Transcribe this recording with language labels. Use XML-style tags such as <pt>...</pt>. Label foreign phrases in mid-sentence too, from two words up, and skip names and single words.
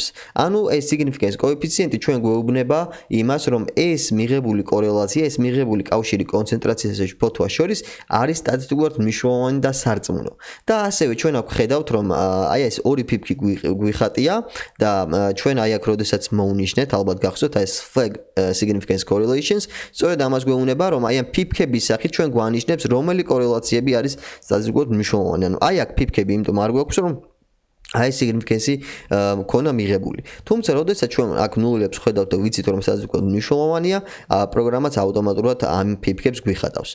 <ka>ანუ ეს significance კოეფიციენტი ჩვენ გვეუბნება იმას, რომ ეს მიღებული კორელაცია, ეს მიღებული კავშირი კონცენტრაციასა და შფოთვას შორის არის სტატისტიკურად მნიშვნელოვანი და სარწმუნო. და ასევე ჩვენ აქ ვხედავთ, რომ აი ეს ორი ფიფქი გვიხატია და ჩვენ აი აქ როდესაც მოვნიშნეთ, ალბათ გახსოვთ ეს</ka> <en>flag significance correlations,</en> <ka>სწორედ ამას გვეუბნება, რომ აი ამ ფიფქების სახით ჩვენ გვანიშნებს, რომელი კორელაციები არის სტატისტიკურად მნიშვნელოვანი. ანუ აი აქ ფიფქები, იმიტომ არ გვაქვს, რომ აი significance მქონა მიღებული. თუმცა, როდესაც ჩვენ აქ ნულებს ვხედავთ და ვიცით, რომ სტატისტიკურად მნიშვნელოვანია, პროგრამაც ავტომატურად ამ ფიფქებს გვიხატავს.</ka>